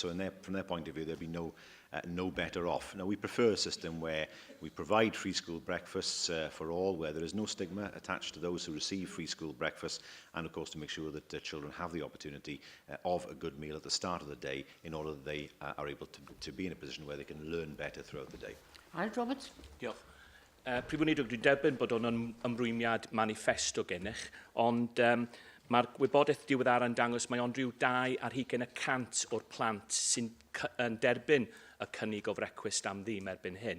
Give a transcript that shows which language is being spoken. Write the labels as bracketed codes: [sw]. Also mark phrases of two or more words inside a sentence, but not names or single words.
[en] So from their point of view, there'd be no better off. Now, we prefer a system where we provide free school breakfasts for all, where there is no stigma attached to those who receive free school breakfast, and of course to make sure that children have the opportunity of a good meal at the start of the day, in order that they are able to be in a position where they can learn better throughout the day. Aled Roberts. [cy] Diolch. Prif Weinidog, dwi'n derbyn bod o'n ymrwymiad manifesto gennych, ond mae'r wybodaeth diweddar yn dangos mae ond rhyw 2% o'r plant sy'n derbyn y cynnig o frecwast am ddim erbyn hyn.